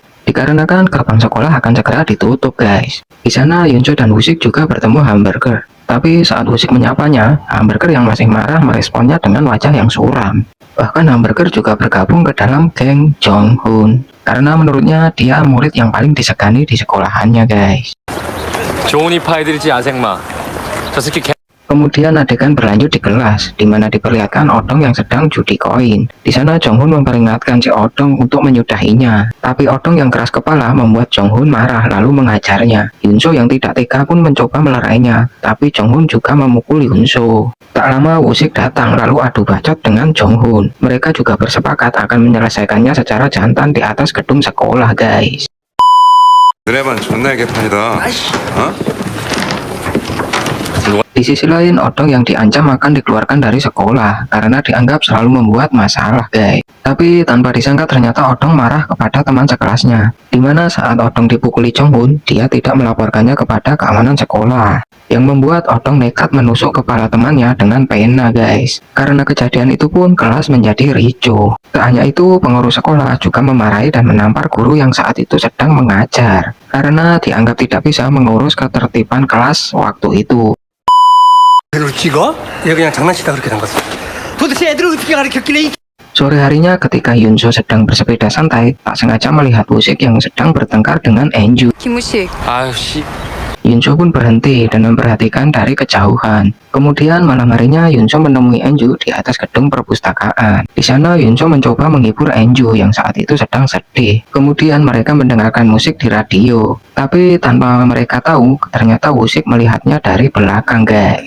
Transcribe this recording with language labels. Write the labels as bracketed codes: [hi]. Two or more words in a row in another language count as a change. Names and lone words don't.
[id] Dikarenakan gerbang sekolah akan segera ditutup, guys. Di sana Yunso dan Woo-sik juga bertemu Hamburger. Tapi saat Woo-sik menyapanya, Hamburger yang masih marah meresponnya dengan wajah yang suram. Bahkan Hamburger juga bergabung ke dalam geng Jong-hoon, karena menurutnya dia murid yang paling disegani di sekolahannya, guys. [ko] 좋은 이파이들이지, 아생마. 저 새끼 개... [id] Kemudian adegan berlanjut di kelas, di mana diperlihatkan Odong yang sedang judi koin. Di sana Jong-hoon memperingatkan si Odong untuk menyudahinya. Tapi Odong yang keras kepala membuat Jong-hoon marah lalu menghajarnya. Yunso yang tidak tega pun mencoba melerainya, tapi Jong-hoon juga memukul Yunso. Tak lama Woo-sik datang lalu adu bacot dengan Jong-hoon. Mereka juga bersepakat akan menyelesaikannya secara jantan di atas gedung sekolah, guys. [ko] 너네 반 존나 개판이다. 어? [id] Di sisi lain, Odong yang diancam akan dikeluarkan dari sekolah karena dianggap selalu membuat masalah, guys. Tapi tanpa disangka ternyata Odong marah kepada teman sekelasnya. Dimana saat Odong dipukuli Jong-hoon, dia tidak melaporkannya kepada keamanan sekolah, yang membuat Odong nekat menusuk kepala temannya dengan pena, guys. Karena kejadian itu pun kelas menjadi ricuh. Tak hanya itu, pengurus sekolah juga memarahi dan menampar guru yang saat itu sedang mengajar, karena dianggap tidak bisa mengurus ketertiban kelas waktu itu. [ko] 를 찍어? 얘 그냥 장난치다 그렇게 된 거지. 도대체 애들을 어떻게 가르쳤길래 [id] Sore harinya ketika Yunso sedang bersepeda santai, tak sengaja melihat Woo-sik yang sedang bertengkar dengan Enju. [ko] 김우식, 아유, 씨. [id] Yunso pun berhenti dan memperhatikan dari kejauhan. Kemudian malam harinya Yunso menemui Enju di atas gedung perpustakaan. Di sana Yunso mencoba menghibur Enju yang saat itu sedang sedih. Kemudian mereka mendengarkan musik di radio. Tapi tanpa mereka tahu, ternyata Woo-sik melihatnya dari belakang, guys.